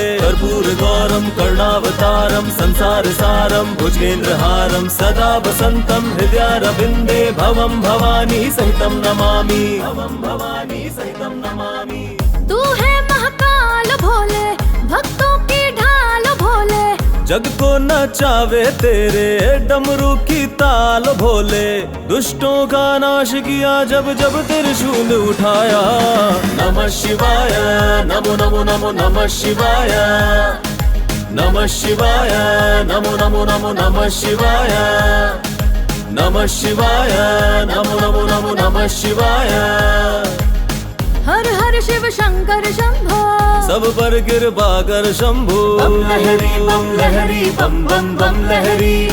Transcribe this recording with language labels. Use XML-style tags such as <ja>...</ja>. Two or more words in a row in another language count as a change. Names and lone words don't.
<sa>कर्पूर गौरम करुणावतारम संसार सारम भुजगेंद्रहारम सदा वसंतम हृदयारविंदे भवम भवानी सहितम नमामि, भवम भवानी सहितम नमामि।</sa> <hi>तू है महाकाल भोले, भक्तों की ढाल भोले। जग को नचावे तेरे डमरू की ताल भोले। दुष्टों का नाश किया जब जब त्रिशूल उठाया।</hi> <sa>नमः शिवाय, नमो नमो नमो नमः शिवाय, नमः शिवाय, नमो नमो नमो नमः शिवाय, नमः शिवाय, नमो नमो नमो नमः शिवाय।</sa> <hi>हर हर शिव शंकर शंभो, सब पर कृपा कर शंभो। बम लहरी बम लहरी बम बम बम लहरी।</hi>